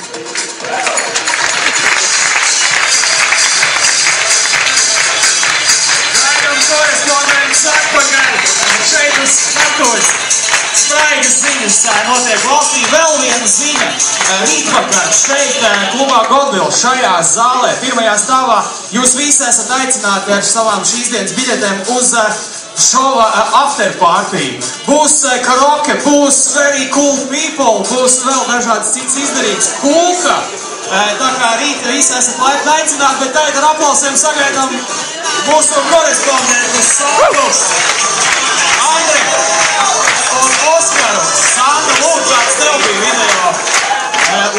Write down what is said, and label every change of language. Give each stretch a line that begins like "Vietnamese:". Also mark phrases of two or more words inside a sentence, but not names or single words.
Latvian: Gaidām korespondents atpakaļ šeit uz skatuves. Spraigas ziņas notiek valstī. Vēl viena ziņa. Rītvakar šeit klubā Godvils šajā zālē, pirmajā stāvā, jūs visi esat aicināti ar savām šīs dienas biļetēm uz šova
English: after party.
Latvian: Būs karaoke, būs
English: very cool people,
Latvian: būs vēl dažādas citas izdarītas. Kulka. Tā kā rīt visi esat laipni aicināti, bet tagad ar aplausiem sagaidām mūsu korespondentus Sandus, Andri un Oskaru. Sanda, lūk, kāds tev bija video.